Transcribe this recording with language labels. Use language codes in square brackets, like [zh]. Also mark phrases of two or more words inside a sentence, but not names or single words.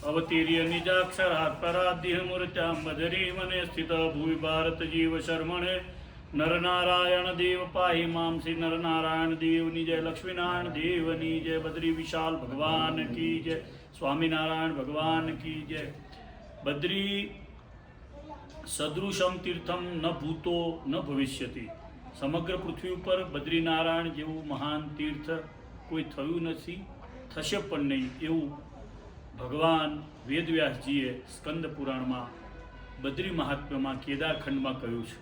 [sa] अवतीर्य निजाक्षरात् पराद्य मूर्त्यां बधरी मने स्थित भुवि भारत जीव शर्मणे नर नारायण देव पाहि माम श्री नर नारायण देव [gu] ની જય લક્ષ્મીનારાયણ દેવની જય બદ્રી વિશાલ [hi] भगवान की जय स्वामिनारायण भगवान की जय [sa] બદ્રી સદૃશમ તીર્થમ ન ભૂતો ન ભવિષ્યતિ [gu] સમગ્ર પૃથ્વી ઉપર બદ્રીનારાયણ જેવું મહાન તીર્થ કોઈ થયું નથી, થશે પણ નહીં એવું ભગવાન વેદવ્યાસજીએ સ્કંદ પુરાણમાં બદ્રી મહાત્મ્યમાં કેદારખંડમાં કહ્યું છે.